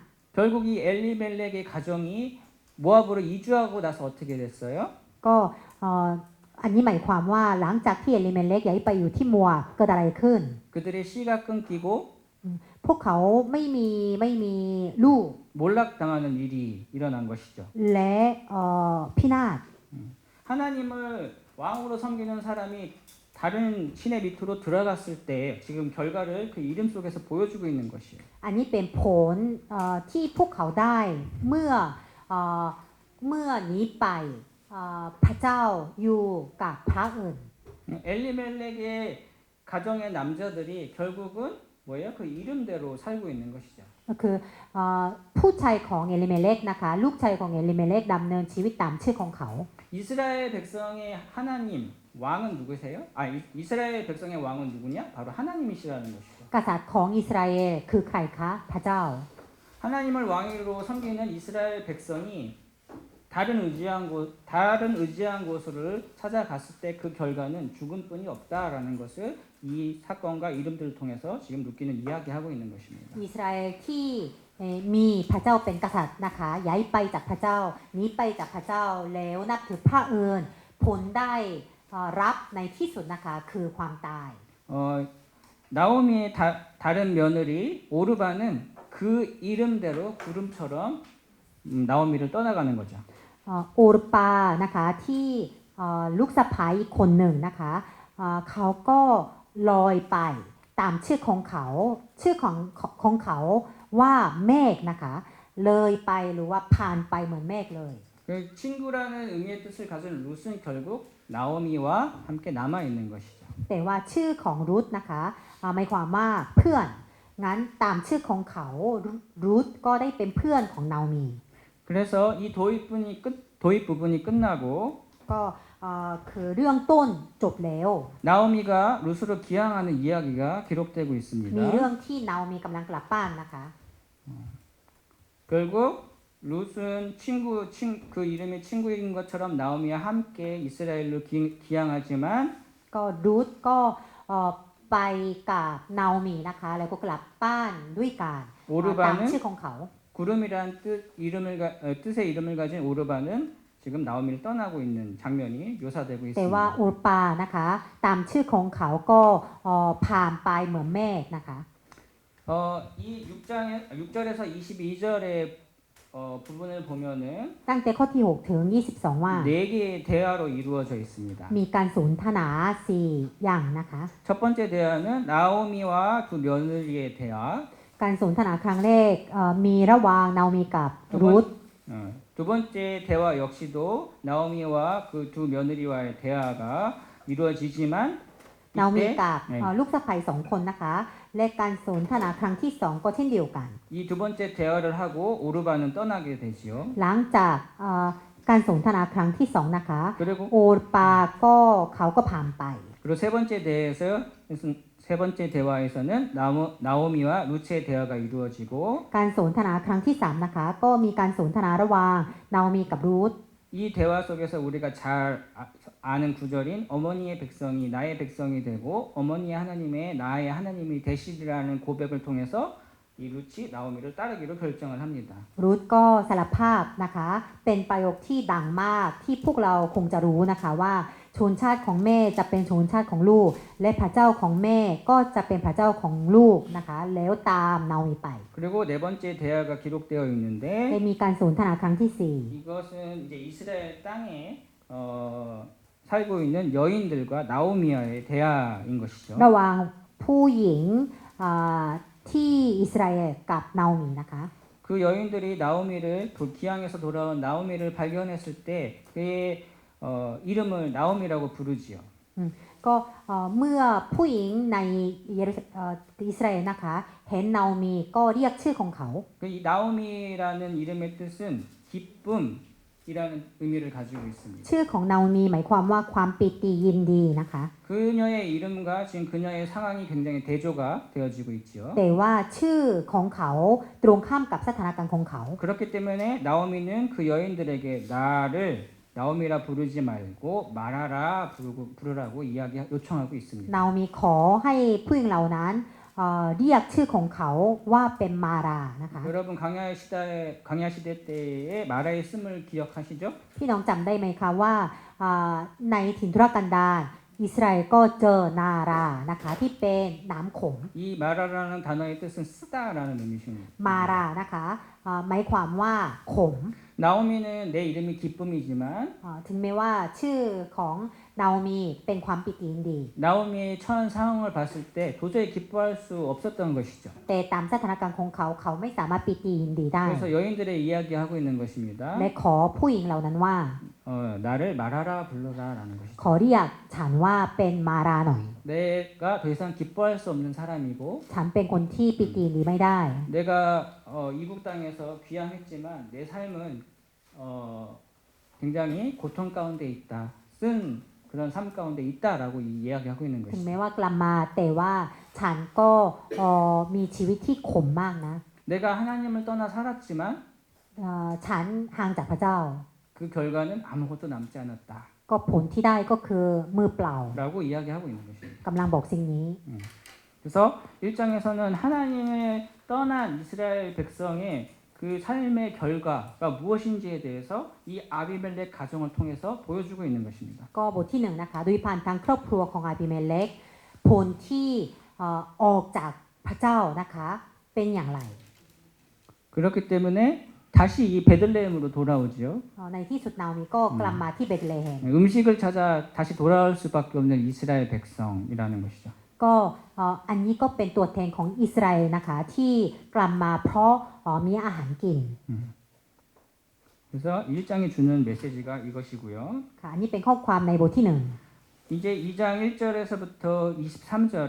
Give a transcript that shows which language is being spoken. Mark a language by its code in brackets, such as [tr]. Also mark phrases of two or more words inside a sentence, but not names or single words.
[ko] 결국 이 엘리멜렉의 가정이 모압으로 이주하고 나서 어떻게 됐어요? [th] ก็อันนี้หมายความว่าหลังจากที่เอลิเมเลกย้ายไปอยู่ที่มัวเกิดอะไรขึ้น [ko] 그들의 씨가 끊기고 [th] พวกเขาไม่มีลูก [ko] 몰락당하는 일이 일어난 것이죠. [th] และพินาศ [ko] 하나님을 왕으로 섬기는 사람이 다른 신의 밑으로 들어갔을 때 지금 결과를 그 이름 속에서 보여주고 있는 것이에요. [th] อันนี้เป็นผลที่พวกเขาได้เมื่อหนีไปพระเจ้าอยู่กับพระอื่น [ko] 엘리멜렉의 가정의 남자들이 결국은 뭐예요? 그 이름대로 살고 있는 것이죠. [th] ก็คือผู้ชายของเอลิเมเลกนะคะลูกชายของเอลิเมเลกดำเนินชีวิตตามชื่อของเขา [ko] 이스라엘 백성의 하나님 왕은 누구세요? 이스라엘 백성의 왕은 누구냐? 바로 하나님이시라는 것이죠. [th] กษัตริย์ของอิสราเอลคือใครคะพระเจ้า [ko] 하나님을 왕으로 섬기는 이스라엘 백성이 다른 의지한 곳을 찾아갔을 때 그 결과는 죽음뿐이 없다라는 것을 이 사건과 이름들을 통해서 지금 루키는 이야기하고 있는 것입니다. [th] อิสราเอลที่มีพระเจ้าเป็นกษัตริย์นะคะย้ายไปจากพระเจ้าหนีไปจากพระเจ้าแล้วนับถือพระอื่นผลได้รับในที่สุดนะคะคือความตาย [ko] 나오미의 다른 며느리 오르바는 그 이름대로 구름처럼 나오미를 떠나가는 거죠. [th] โอรปานะคะที่ลูกสะใภ้คนหนึ่งนะคะเขาก็ลอยไปตามชื่อของเขาชื่อของเขาว่าเมฆนะคะเลยไปหรือว่าผ่านไปเหมือนเมฆเลย [ko] 그 친구라는 의미의 뜻을 가진 룻은 결국 나오미와 함께 남아 있는 것이죠. [th] แต่ว่าชื่อของรุธนะคะหมายความว่าเพื่อนงั้นตามชื่อของเขารุธก็ได้เป็นเพื่อนของนาโอมี [ko] 그래서 이 도입 부분이 끝나고 [th] ก็คือเรื่องต้นจบแล้ว [ko] 나오미가 룻으로 기항하는 이야기가 기록되고 [th] มี [ko] 있습니다. [th] เรื่องที่นาโอมีกำลังกลับบ้านนะคะ [ko] 결국 룻은 그 이름이 친구인 것처럼 나오미와 함께 이스라엘로 기항하지만 [th] ก็รุธก็ไปกับนาโอมีนะคะแล้วก็กลับบ้านด้วยกันตามชื่อของเขา [ko] 구름이란 뜻의 이름을 가진 오르바는 지금 나오미를 떠나고 있는 장면이 묘사되고 [th] แต่ว่า [ko] 있습니다. [th] โอรปานะคะตามชื่อของเขาก็ผ่านไปเหมือนเมฆนะคะ [ko] 이 6절에서 22절의 부분을 보면은 [th] ตั้งแต่ข้อที่6ถึง22ว่า [ko] 네 개의 대화로 이루어져 있습니다. [th] มีการสนทนา4อย่างนะคะ [ko] 첫 번째 대화는 나오미와 두 며느리의 대화. [th] การสนทนาครั้งแรกมีระหว่างนาโอมีกับรุธ [ko] 두 번째 대화 역시도 나오미와 그 두 며느리와의 대화가 이루어지지만 [th] นาโอมีกับ [ko] 이때 [th] ลูกสะใภ้2คนนะคะและการสนทนาครั้งที่2ก็เช่นเดียวกัน [ko] 이 두 번째 대화를 하고 오르바는 떠나게 되지요. [th] หลังจากการสนทนาครั้งที่2นะคะ [ko] 그리고 [th] โอรปาก็เขาก็ผ่านไป [ko] 그리고 세 번째 대화에서는 나오미와 루츠의 대화가 이루어지고 [th] การสนทนาครั้งที่3นะคะก็มีการสนทนาระหว่างนาโอมีกับรูธ [ko] 이 대화 속에서 우리가 잘 아는 구절인 어머니의 백성이 나의 백성이 되고 어머니의 하나님의 나의 하나님이 되시리라는 고백을 통해서 이 루치 나오미를 따르기로 결정을 합니다. [th] รูธก็สารภาพนะคะเป็นประโยคที่ดังมากที่พวกเราคงจะรู้นะคะว่าชนชาติของแม่จะเป็นชนชาติของลูกและพระเจ้าของแม่ก็จะเป็นพระเจ้าของลูกนะคะแล้วตามนาโอมีไป [ko] 그리고 네 번째 대화가 기록되어 [th] ได้ [ko] 있는데 [th] มีการสนทนาครั้งที่ [ko] 이것은 이제 이스라엘 땅에 살고 있는 여인들과 나오미와의 대화인 것이죠. [th] 4ระหว่างผู้หญิงที่อิสราเอลกับนาโอมีนะคะ [ko] 그 여인들이 나오미를 기항에서 돌아온 나오미를 발견했을 때 그의 이름을 나오미라고 부르지요. [th] ก็เมื่อผู้หญิงในอิสราเอลนะคะเห็นนาโอมีก็เรียกชื่อของเขา [ko] 이 나오미라는 이름의 뜻은 기쁨이라는 의미를 가지고 있습니다. [th] ชื่อของนาโอมีหมายความว่าความปิติยินดีนะคะ [ko] 그녀의 이름과 지금 그녀의 상황이 굉장히 대조가 되어지고 있지요. [th] แต่ว่าชื่อของเขาตรงข้ามกับสถานการณ์ของเขา [ko] 그렇기 때문에 나오미는 그 여인들에게 나를 나오미라 부르지 말고 마라라 부르라고 요청하고 있습니다. [th] นาโอมีขอให้ผู้หญิงเหล่านั้นเรียกชื่อของเขาว่าเป็นมารานะคะ [ko] 여러분 광야 시대 때의 마라의 씀을 기억하시죠? [th] พี่น้องจำได้ไหมคะว่าในถิ่นทุรกันดารอิสราเอลก็เจอนารานะคะที่เป็นน้ำขม [ko] 이 마라라는 단어의 뜻은 쓰다라는 의미입니다. [th] มารานะคะหมายความว่าขม [ko] 나오미는 내 이름이 기쁨이지만 [th] ถึงแม้ว่าชื่อของนาโอมีเป็นความปิติยินดี [ko] 나오미의 처한 상황을 봤을 때 도저히 기뻐할 수 없었던 것이죠. [th] แต่ตามสถานการณ์ของเขาเขาไม่สามารถปิติยินดีได้ [ko] 그래서 여인들의 이야기하고 있는 것입니다. [th] และขอผู้หญิงเหล่านั้นว่า [ko] 나를 마라라 불러라라는 것이죠. [th] ขอเรียกฉันว่าเป็นมาราหน่อย [ko] 내가 더 이상 기뻐할 수 없는 사람이고 [th] ฉันเป็นคนที่ปิติยินดีไม่ได้ [ko] 내가 이국 땅에서 귀향했지만 내 삶은 굉장히 고통 가운데 있다. 쓴 그런 삶 가운데 있다라고 이야기하고 있는 [th] ถึง [ko] 것이죠. [th] แม้ว่ากลับมาแต่ว่าฉันก็มีชีวิตที่ขมมากนะ [ko] 내가 하나님을 떠나 살았지만 [th] ฉันห่างจากพระเจ้า [ko] 그 결과는 아무것도 남지 않았다. [th] ก็ผลที่ได้ก็คือมือเปล่า [ko] 라고 이야기하고 있는 것입니다. [th] กำลังบอกสิ่งนี้ [ko] 그래서 1장에서는 하나님의 떠난 이스라엘 백성의 그 삶의 결과가 무엇인지에 대해서 이 아비멜렉 가정을 통해서 보여주고 있는 것입니다. [th] ก็บทที่1นะคะโดยผ่านทางครอบครัวของอาบิเมเลกผลที่ออกจากพระเจ้านะคะเป็นอย่างไร [ko] 그렇기 때문에 다시 이 베들레헴으로 돌아오지요. [th] ในที่สุดนาโอมีก็กลับมาที่เบธเลเฮม [ko] 음식을 찾아 다시 돌아올 수밖에 없는 이스라엘 백성이라는 것이죠. [th] ก็อันนี้ก็เป็นตัวแทนของอิสราเอลนะคะที่กลับมาเพราะมีอาหารกิน [ko] 그래서 1장이 주는 메시지가 이것이고요. [th] ค่ะอันนี้เป็นข้อความในบทที่ [ko] 이제 2장 1절에서부터 23절에